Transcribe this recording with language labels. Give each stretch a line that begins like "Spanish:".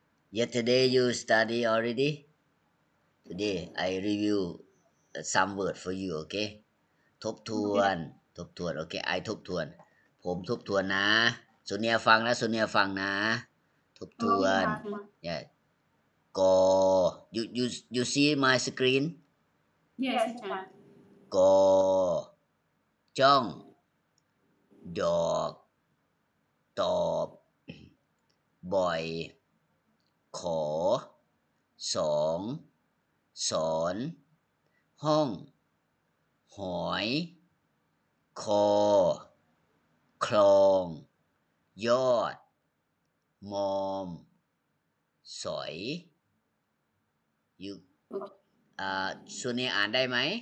English: Yesterday you study already? Today I review some word for you, okay?
Thai: ทบทวน โอเค I ทบทวน ผมทบทวนนะโซเนียฟังนะโซเนียฟังนะทบทวน Yeah.
English: กอ you see my screen? Yes, teacher.
Thai: กอ จ้อง ดอก ตอบ บ่อย ขอ สอง สอน ห้อง หอย คอ คลอง ยอด มอม สอย you ส่วนนี้อ่านได้ไหม